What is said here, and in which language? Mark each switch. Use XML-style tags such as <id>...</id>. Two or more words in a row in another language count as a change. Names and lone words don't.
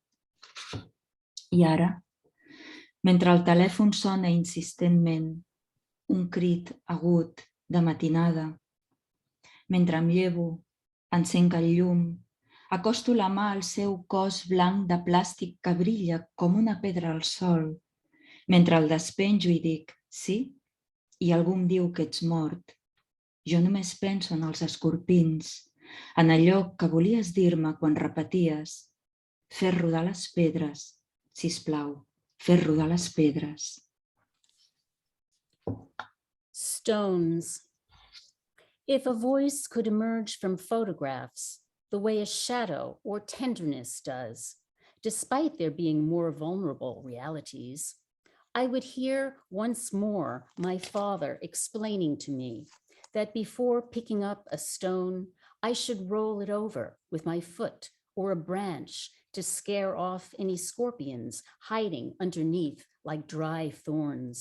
<ca>I ara, mentre el telèfon sona insistentment, un crit agut de matinada, mentre em llevo, encenc el llum, acosto la mà al seu cos blanc de plàstic que brilla com una pedra al sol, mentre el despenjo i dic sí, i algú em diu que ets mort. Jo només penso en els escorpins, en allò que volies dir-me quan repeties fer rodar les pedres, sisplau, fer rodar les pedres.</ca> <en>Stones. If a voice could emerge from photographs the way a shadow or tenderness does, despite there being more vulnerable realities, I would hear once more my father explaining to me that before picking up a stone, I should roll it over with my foot or a branch to scare off any scorpions hiding underneath like dry thorns.</en>